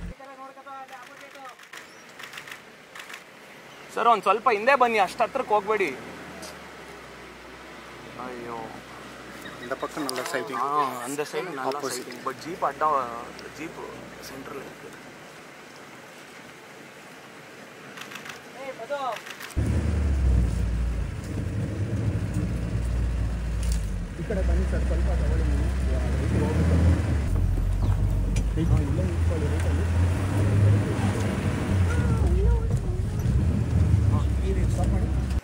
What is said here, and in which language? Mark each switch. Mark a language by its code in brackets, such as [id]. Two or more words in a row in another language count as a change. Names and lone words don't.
[kn] ಸರ್ ಒಂದು ಸ್ವಲ್ಪ ಹಿಂದೆ ಬನ್ನಿ ಅಷ್ಟು ಹತ್ರಕ್ಕೆ ಹೋಗ್ಬೇಡಿ ಅಯ್ಯೋ [ta] இந்த பக்கம் நல்ல சைட்டிங் அந்த சைடு நல்லா சைட்டிங் பட் ஜீப் அட்டா ஜீப் சென்டரில் இருக்கு [kn] ಈ ಕಡೆ ಬನ್ನಿ ಸರ್ ಸ್ವಲ್ಪ ತಗೊಳ್ಳಿ ನೀವು ಹೋಗ್ಬೇಕು ಇಲ್ಲೇ ನಿಂತ್ಕೊಳ್ಳಿ ರೈಟಲ್ಲಿ ಈ ರೀತಿ ಸ್ಟಾಪ್ ಮಾಡಿ